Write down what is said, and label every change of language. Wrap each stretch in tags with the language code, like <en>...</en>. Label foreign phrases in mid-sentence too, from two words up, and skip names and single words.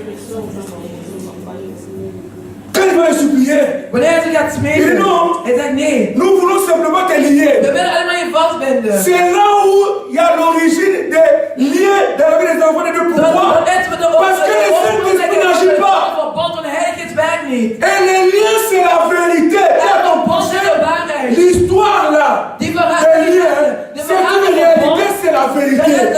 <fr>Quand il va le supplier,</fr> <nl>Wanneer ze gaat</nl> <fr>il dit</fr> <nl>smeken,</nl> <fr>non,</fr> <nl>hij zegt nee.</nl> <fr>nous voulons simplement te lier.</fr> <nl>We willen allemaal je vastbinden.</nl> <fr>C'est là où il y a l'origine des liens dans la vie des enfants de Dieu. Pourquoi? Parce que le Saint-Esprit n'agit pas. Et les liens, c'est la vérité. L'histoire là, les liens, c'est une réalité, c'est la vérité.</fr>